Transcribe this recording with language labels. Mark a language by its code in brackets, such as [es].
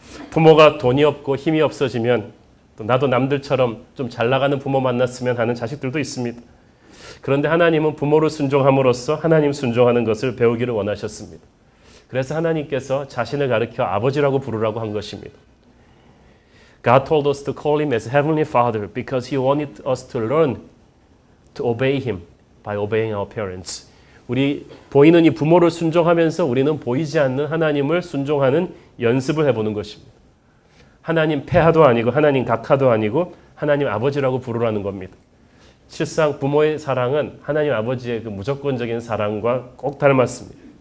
[ko] 부모가 돈이 없고 힘이 없어지면 또 나도 남들처럼 좀 잘 나가는 부모 만났으면 하는 자식들도 있습니다. 그런데 하나님은 부모를 순종함으로써 하나님 순종하는 것을 배우기를 원하셨습니다. 그래서 하나님께서 자신을 가리켜 아버지라고 부르라고 한 것입니다. [en] God told us to call him as Heavenly Father because he wanted us to learn to obey him by obeying our parents. [ko] 우리 보이는 이 부모를 순종하면서 우리는 보이지 않는 하나님을 순종하는 연습을 해보는 것입니다. 하나님 폐하도 아니고 하나님 각하도 아니고 하나님 아버지라고 부르라는 겁니다. 실상 부모의 사랑은 하나님 아버지의 그 무조건적인 사랑과 꼭 닮았습니다.